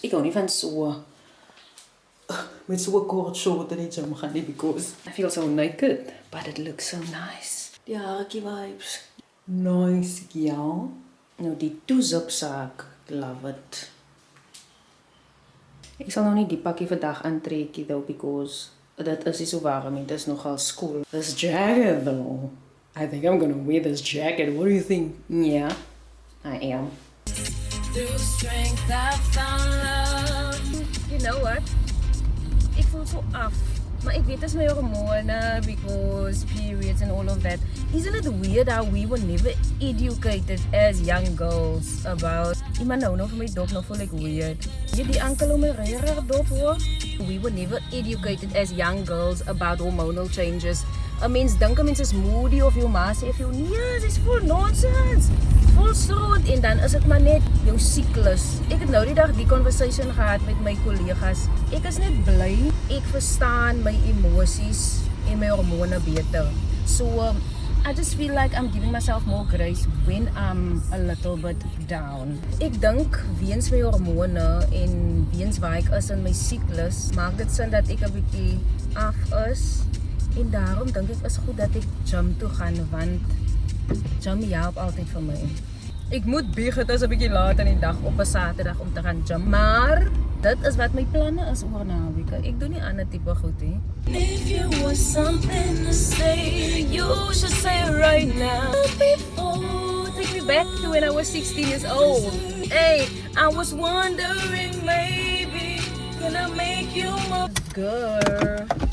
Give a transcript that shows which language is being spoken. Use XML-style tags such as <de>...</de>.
<af>Ek hou nie van so met so 'n kort short in die gym gaan nie,</af> <en>because I feel so naked, but it looks so nice.</en> <af>Die haartjie vibes. Nice, ja. Nou die two-zip sak, love it. Ek sal nou nie die pakkie vandag aantrekkie though, because dit is nie so warm, dit is nogal skool.</af> <en>This jacket though, I think I'm gonna wear this jacket. What do you think? Yeah, I am. Through strength I found love. You know what?</en> <af>Ek voel so af. Maar ek weet dit is my hormone because periods and all of that.</af> <en>Isn't it weird how we were never educated as young girls about...</en> <af>Iemand nou vir my dop, nou voel ek weird. Jy die ankel om my reg dop hoor.</af> <en>We were never educated as young girls about hormonal changes.</en> <af>'n Mens dink 'n mens is moody of jou ma sê vir jou, nee, dis vol nonsense. Vol stront en dan is dit maar net jou siklus. Ek het nou die dag die conversation gehad met my kollegas. Ek is net bly ek verstaan my emosies en my hormone beter.</af> <en>So I just feel like I'm giving myself more grace when I'm a little bit down.</en> <af>Ek dink weens my hormone en weens waar ek is in my siklus, maak dit sin dat ek 'n bietjie af is. En daarom dink ek is goed dat ek gym toe gaan, want gym help altyd vir my. Ek moet bieg, het is 'n bietjie laat in die dag op 'n Saterdag om te gaan gym, maar dit is wat my planne is oor naweke. Ek doen nie ander tipe goed nie.</af> <en>If you want something to say, you should say it right now. Before, take me back to when I was 16 years old. Hey, I was wondering maybe can I make you my girl.</en>